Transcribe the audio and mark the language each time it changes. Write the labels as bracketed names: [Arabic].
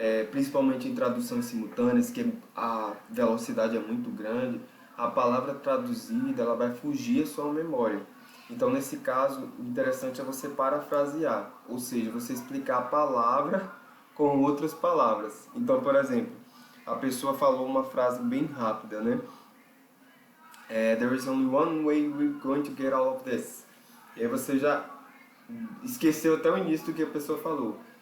[Portuguese] Principalmente em traduções simultâneas, que a velocidade é muito grande, a palavra traduzida ela vai fugir à sua memória. Então, nesse caso, o interessante é você parafrasear, ou seja, você explicar a palavra com outras palavras. Então, por exemplo, a pessoa falou uma frase bem rápida, né? [English] There is only one way we're going to get all of this. [Portuguese] E aí você já esqueceu até o início do que a pessoa falou.